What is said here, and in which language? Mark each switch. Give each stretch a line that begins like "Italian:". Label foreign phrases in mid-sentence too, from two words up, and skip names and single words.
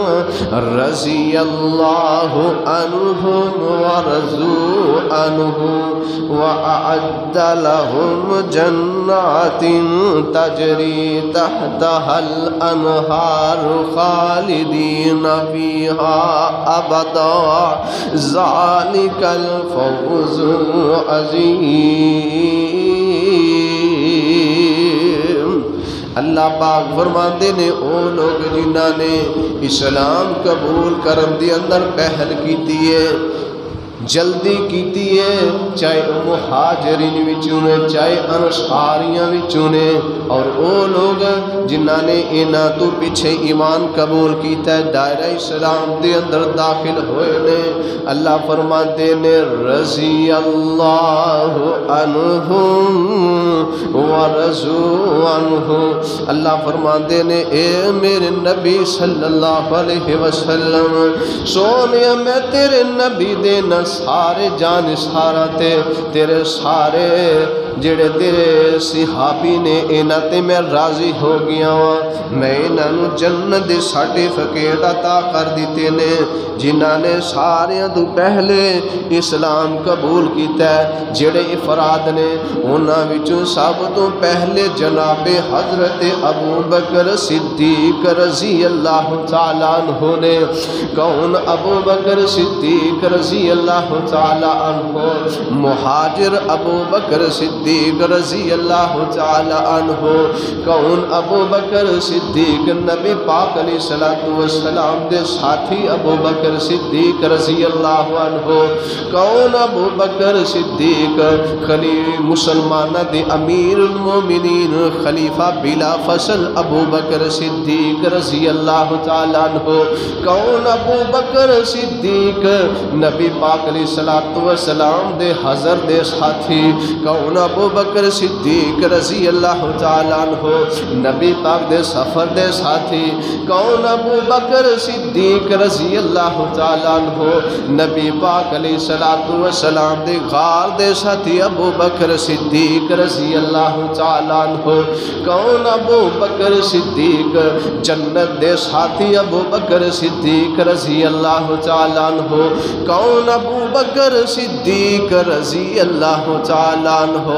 Arabic: رضي الله عنهم ورضوا عنه وأعد لهم جنات تجري تحتها الأنهار خالدين فيها أبدا ذلك الفوز العظيم.
Punjabi: اللہ پاک فرماندے نے او لوک جنہاں نے اسلام قبول کرن دے اندر پہل کیتی ہے، جلدی کیتی ہے، چاہے مہاجرین وچوں نے چاہے انصاریاں وچوں نے, اور او لوک جنہاں نے ایہناں توں پچھے ایمان قبول کیتا ہے، دائرہ اسلام دے اندر داخل ہوئے نے. اللہ فرماندے نے
Arabic: رضي الله عنهم ورضوا عنه.
Punjabi: اللہ فرماندے نے اے میرے نبی
Arabic: صلى الله عليه وسلم
Punjabi: سن نے میں تیرے نبی دے نے سارے جانثاراں تیرے سارے جیڑے تیرے صحابی نے ایہناں تے میں راضی ہو گیا واں. میں ایہناں جنت دے سرٹیفکیٹ عطا کر دتے نے جنہاں نے ساریاں توں پہلے اسلام قبول کیتا ہے. جیڑے افراد نے اوہناں وچوں سب توں پہلے جناب حضرت ابو بکر صدیق
Arabic: رضي الله تعالى عنه
Punjabi: نے. کون ابو بکر صدیق
Arabic: رضي الله تعالى عنه?
Punjabi: مہاجر ابو بکر صدیق
Arabic: رضي الله تعالى عنه.
Punjabi: کون ابو بکر صدیق؟ نبی پاک
Arabic: عليه الصلاة والسلام
Punjabi: دے ساتھی ابو بکر صدیق
Arabic: رضي الله عنه.
Punjabi: کون ابو بکر صدیق? مسلماناں دے
Arabic: أمير المؤمنين
Punjabi: خلیفہ
Arabic: بلا فصل
Punjabi: ابو بکر صدیق
Arabic: رضي الله تعالى عنه.
Punjabi: کون ابو بکر صدیق? نبی پاک
Arabic: عليه الصلاة والسلام
Punjabi: دے حضر دے ساتھی. کون ابو بکر صدیق
Arabic: رضي الله تعالى عنه?
Punjabi: نبی پاک دے سفر دے ساتھی. کون ابو بکر صدیق
Arabic: رضي الله تعالى عنه?
Punjabi: نبی پاک
Arabic: عليه الصلاة والسلام
Punjabi: دے غار دے ساتھی ابو بکر صدیق
Arabic: رضي الله تعالى عنه.
Punjabi: کون ابو بکر صدیق? جنت دے ساتھی ابو بکر صدیق
Arabic: رضي الله تعالى عنه.
Punjabi: کون ابو بکر صدیق
Arabic: رضي الله تعالى عنه?